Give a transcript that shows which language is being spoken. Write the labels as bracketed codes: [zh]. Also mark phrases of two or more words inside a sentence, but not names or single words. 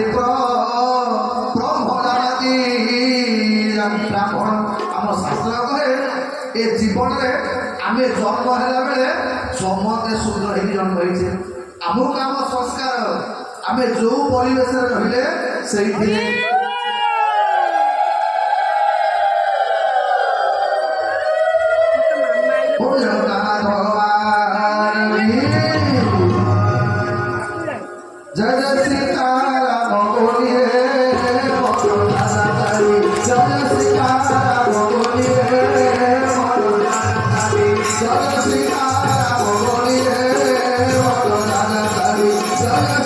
[or] ବ୍ରାହ୍ମଣ ଆମ ଶାସ୍ତ୍ର କହେ ଏ ଜୀବନରେ ଆମେ ଜନ୍ମ ହେଲା ବେଳେ ସମସ୍ତେ ଶୂଦ୍ର ହେଇକି ଜନ୍ମ ହେଇଛେ ଆମକୁ ଆମ ସଂସ୍କାର ଆମେ ଯେଉଁ ପରିବେଶରେ ରହିଲେ ସେଇଥିରେ [hi] जय जय सीताराम बोलिए जय सीताराम बोलिए जय सीताराम बोलिए जय